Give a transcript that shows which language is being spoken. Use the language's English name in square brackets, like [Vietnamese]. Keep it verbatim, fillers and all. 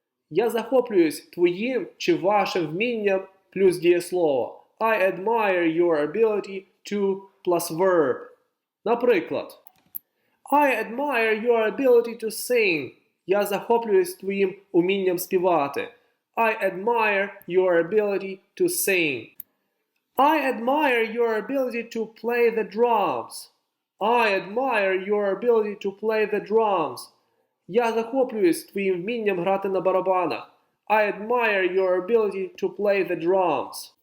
[Ukrainian] Я захоплююсь твоїм чи вашим вмінням плюс дієслово. [English] I admire your ability to plus verb. [Ukrainian] Наприклад. [English] I admire your ability to sing. [Ukrainian] Я захоплююсь твоїм умінням співати. [English] I admire your ability to sing. I admire your ability to play the drums. I admire your ability to play the drums. [Ukrainian] Я захоплююсь твоїм вмінням грати на барабанах. [English] I admire your ability to play the drums.